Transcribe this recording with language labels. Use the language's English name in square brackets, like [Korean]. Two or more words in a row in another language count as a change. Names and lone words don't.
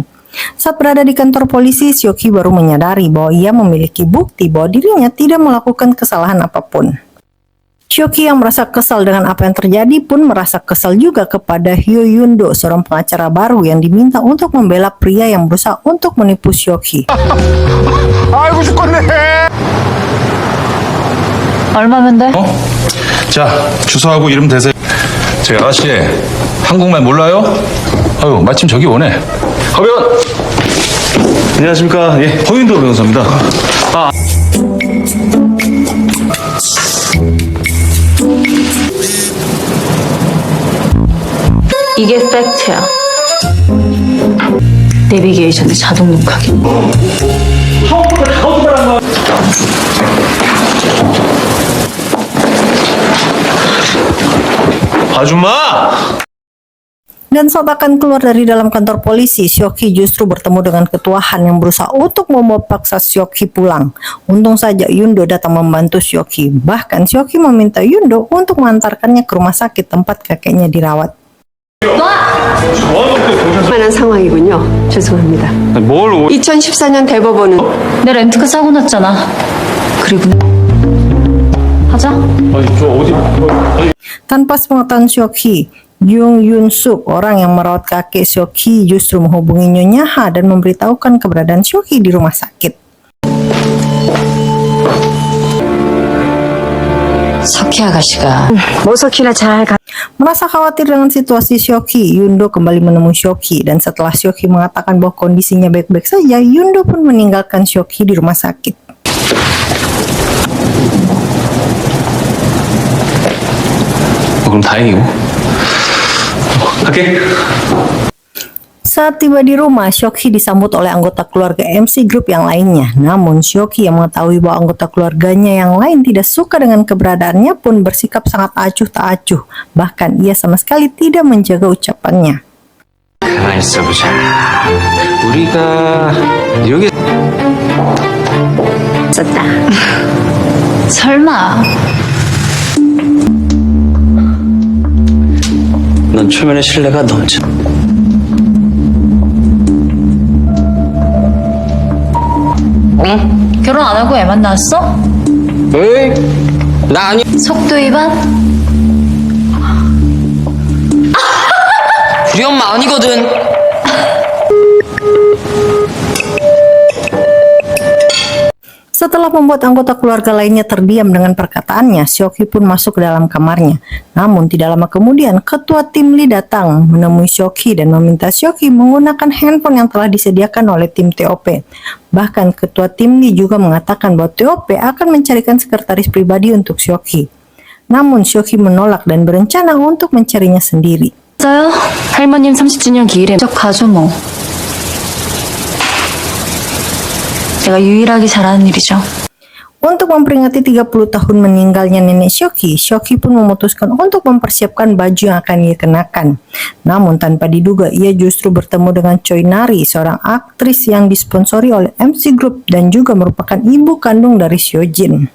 [Indonesian] Saat berada di kantor polisi, Seok-hee baru menyadari bahwa ia memiliki bukti bahwa dirinya tidak melakukan kesalahan apapun. Seok-hee yang merasa kesal dengan apa yang terjadi pun merasa kesal juga kepada Hyo Yundo, seorang pengacara baru yang diminta untuk membela pria yang berusaha untuk menipu Seok-hee. [Korean] 얼마면 돼? 자, 주소하고 이름 대세요. 저기 아가씨, 한국말 몰라요? 아유, 마침 저기 오네. 허변! 안녕하십니까. 예, 허윤도 변호사입니다. 이게 팩트야. 내비게이션에 자동 녹화기. 아줌마! [Indonesian] Dan saat akan keluar dari dalam kantor polisi, Seok-hee justru bertemu dengan ketua Han yang berusaha untuk membawa paksa Seok-hee pulang. Untung saja Yundo datang membantu Seok-hee. Bahkan Seok-hee meminta Yundo untuk mengantarkannya ke rumah sakit tempat kakeknya dirawat. [Korean] 만한 상황이군요. 죄송합니다. 2014년 대법원은 내 렌트카 사고 났잖아. 그리고 하자. [Indonesian] Tanpa sepengetahuan Seok-hee, Jung Yun-suk, orang yang merawat kakek Seok-hee, justru menghubungi Nyonya Ha dan memberitahukan keberadaan Seok-hee di rumah sakit. [Korean] 석희 아가씨가 모석희나 잘 가. [Indonesian] Merasa khawatir dengan situasi Seok-hee, Yundo kembali menemui Seok-hee, dan setelah Seok-hee mengatakan bahwa kondisinya baik-baik saja, Yundo pun meninggalkan Seok-hee di rumah sakit. [Korean] 그럼 다행이고. 갈게. [Indonesian] Saat tiba di rumah, Seok-hee disambut oleh anggota keluarga MC Group yang lainnya. Namun Seok-hee yang mengetahui bahwa anggota keluarganya yang lain tidak suka dengan keberadaannya pun bersikap sangat acuh tak acuh. Bahkan ia sama sekali tidak menjaga ucapannya. [Korean] 가만히 있어보자. 우리가 여기 썼다. 설마 넌 초면에 신뢰가 넘쳐. 결혼 안 하고 애만 낳았어? 에이, 나 아니. 속도 위반? 우리 엄마 아니거든. [Indonesian] Setelah membuat anggota keluarga lainnya terdiam dengan perkataannya, Seok-hee pun masuk ke dalam kamarnya. Namun tidak lama kemudian, ketua tim Lee datang menemui Seok-hee dan meminta Seok-hee menggunakan handphone yang telah disediakan oleh tim TOP. Bahkan ketua tim Lee juga mengatakan bahwa TOP akan mencarikan sekretaris pribadi untuk Seok-hee. Namun Seok-hee menolak dan berencana untuk mencarinya sendiri. [Korean] 맞아요. 할머님 30주년 기일에 적 가죠 뭐. 제가 유일하게 잘하는 일이죠. [Indonesian] Untuk memperingati 30 tahun meninggalnya nenek Seok-hee, Seok-hee pun memutuskan untuk mempersiapkan baju yang akan ia kenakan. Namun tanpa diduga, ia justru bertemu dengan Choi Nari, seorang aktris yang disponsori oleh MC Group dan juga merupakan ibu kandung dari Seojin.